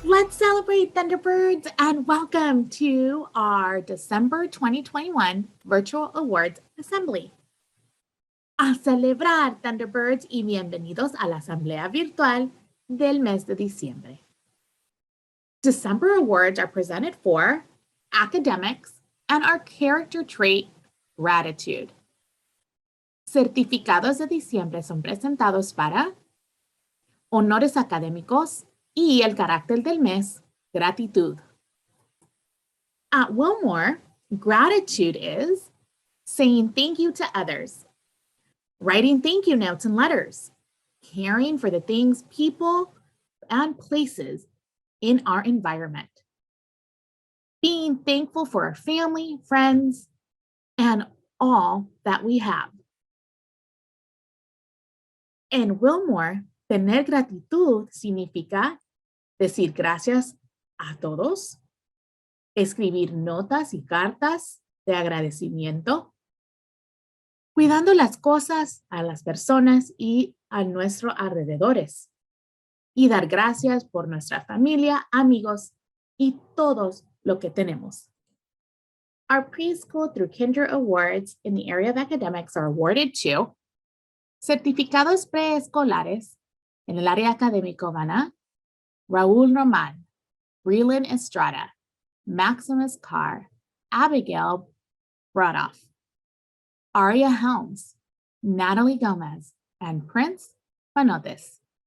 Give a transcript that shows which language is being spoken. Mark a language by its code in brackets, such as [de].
[en] Celebrate Thunderbirds and welcome to our December 2021 Virtual Awards Assembly. [es] A celebrar Thunderbirds y bienvenidos a la asamblea virtual del mes de diciembre. [en] December awards are presented for academics and our character trait, gratitude. [es] Certificados de diciembre son presentados para honores académicos y el carácter del mes, gratitud. [en] At Willmore, gratitude is saying thank you to others, writing thank you notes and letters, caring for the things, people, and places in our environment, being thankful for our family, friends, and all that we have. [es] En Willmore, tener gratitud significa decir gracias a todos, escribir notas y cartas de agradecimiento, cuidando las cosas a las personas y a nuestros alrededores, y dar gracias por nuestra familia, amigos y todos lo que tenemos. [en] Our preschool through kinder awards in the area of academics are awarded to [es] certificados preescolares. En el área académico van a Raúl Román, Breland Estrada, Maximus Carr, Abigail Brodoff, Aria Helms, Natalie Gomez, and Prince Panotes.